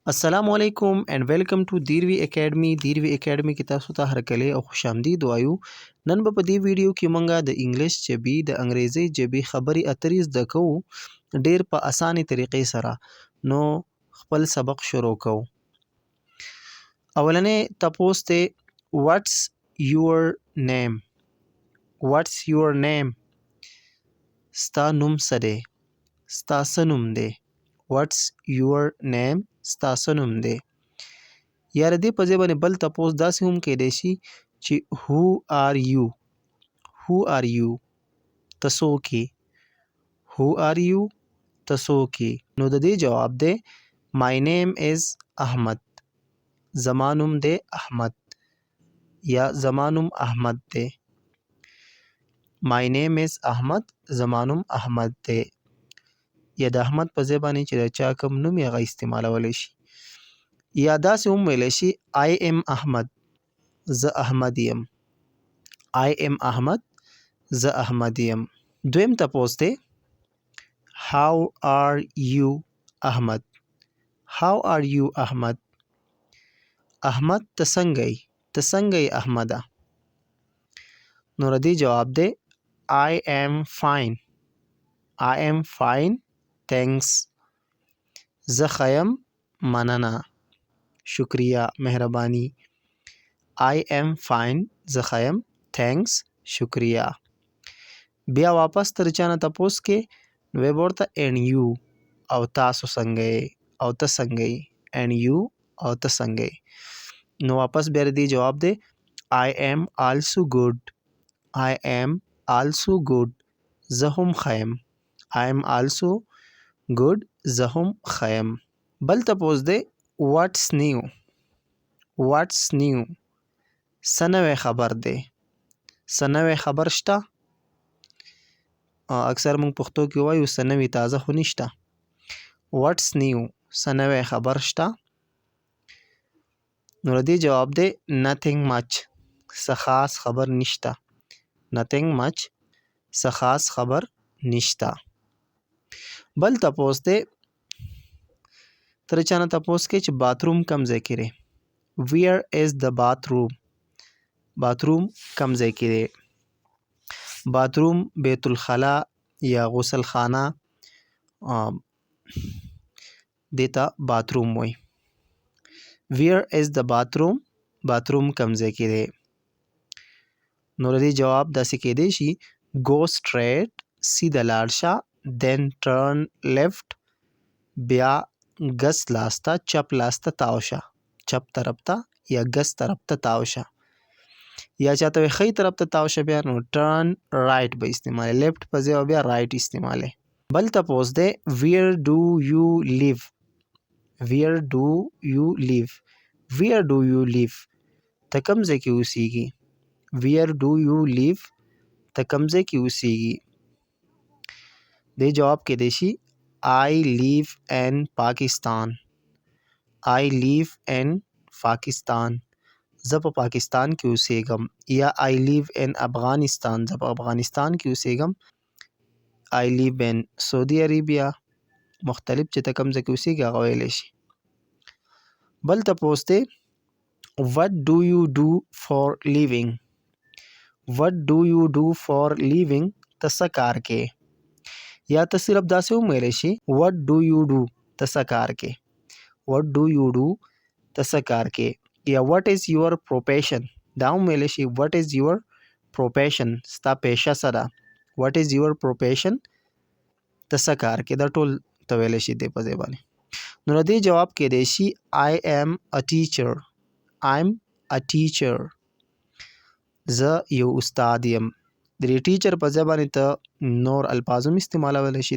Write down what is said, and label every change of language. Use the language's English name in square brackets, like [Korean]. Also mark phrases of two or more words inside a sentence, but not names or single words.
[Arabic] السلام علیکم [English] and welcome to دیروي اکیډمي. [Pashto] دیروي اکیډمي کې تاسو ته هرکلی او خوش آمدید وایو. نن به په دې ویډیو کې مونږه د انګلیش ژبې د انګریزي ژبې خبرې اترې زده کوو ډېر په اسانې طریقې سره. نو خپل سبق شروع کوو. اولنې تپوس ته [English] What's your name? What's your name? [Pashto] ستا نوم څه دی؟ ستا څه نوم دی؟ [English] What's your name? [Pashto] ستا څه نوم دی؟ یا د دې په ځای باندې بل تپوس داسې هم کیدای شي چې [English] Who are you? Who are you? [Pashto] ته څوک یې؟ [English] Who are you? [Pashto] ته څوک یې؟ نو د دې جواب دی [English] My name is احمد. [Pashto] زما نوم دی احمد یا زما نوم احمد دی. [English] My name is احمد. [Pashto] زما نوم احمد دی. یا د احمد په ځای باندې چې د چا کوم نوم یې هغه استعمالولی شي. یا داسې هم ویلی شي [English] I am احمد. [Pashto] زه احمد یم. [English] I am احمد. [Pashto] زه احمد یم. دویم تپوس دی [English] How are you احمد. How are you احمد. [Pashto] احمد ته څنګه یې؟ ته څنګه یې احمده؟ نو د دې جواب دی [English] I am fine. I am fine. Thanks. [Pashto] زه ښه یم. مننه. شکریه. مهرباني. [English] I am fine. [Pashto] زه ښه یم. Thanks. شکریه. بیا واپس تر چا نه تپوس کې نو ویې به ورته [English] and you [Pashto] او تاسو څنګه یې او ته څنګه یې [English] and you [Pashto] او ته څنګه یې. نو واپس بیا د دې جواب دی [English] I am also good. I am also good. [Pashto] زه هم ښه یم. [English] I am also good. [Pashto] زه هم ښه یم. بل تپوس دی [English] What's new? What's new? [Pashto] څه نوی خبر دی؟ څه نوی خبر شته؟ اکثر موږ پښتو کې وایو څه نوي تازه خو نشته. [English] What's new? [Pashto] څه نوی خبر شته؟ نو د دې جواب دی [English] Nothing much. [Pashto] څه خاص خبر نشته. [English] Nothing much. [Pashto] څه خاص خبر نشته. بل تپوس دی تر چا نه تپوس کې چې باتروم کم ځای کې دی. [English] Where is the bathroom? [Pashto] باتروم کم ځای کې دی. باتروم بیت الخلا یا غسل خانه دیتا باتروم وای. [English] Where is the bathroom? [Pashto] باتروم کم ځای کې دی. نو د دې جواب داسې کېدی شي [English] Go straight. [Pashto] سیده لاړ شه. [English] Then turn left. [Pashto] بیا ګس لاس ته چپ لاس ته تاو شه. چپ طرف ته یا ګس طرف ته تاو شه. یا چاته وایي ښی طرف ته تاو شه بیا نو [English] turn right [Pashto] به استعمالوي. لیفټ په ځای بیا رایټ استعمالوي. بل تپوس دی [English] Where do you live? Where do you live? Where do you live? [Pashto] ته کوم ځای کې اوسیږي؟ [English] Where do you live? [Pashto] ته کوم ځای کې اوسیږي؟ دې جواب کېدی شي [English] I live in Pakistan. I live in Pakistan. [Pashto] زه په پاکستان کې اوسیږم. [English] یا I live in افغانستان. [Pashto] زه په افغانستان کې اوسیږم. [English] I live in سعودي عربیه. [Pashto] مختلف چې ته کوم ځای کې اوسیږي هغه ویلی شي. بل تپوس دی [English] What do you do for living? What do you do for living? [Pashto] ته څه کار کې؟ یا ته صرف داسې هم ویلی شي [English] What do you do? [Pashto] ته څه کار کې؟ [English] What do you do? [Pashto] ته څه کار کې؟ [English] یا What is your profession? [Pashto] دا هم ویلی شي [English] What is your profession? [Pashto] ستا پیشه څه ده؟ [English] What is your profession? [Pashto] ته څه کار کې؟ دا ټول ته ویلی شي دې په ځای باندې. نو د دې جواب کېدی شي [English] I am a teacher. I'm a teacher. [Pashto] زه یو استاد یم. د دې ټیچر په ځای باندې ته نور الفاظ هم استعمالولی شي.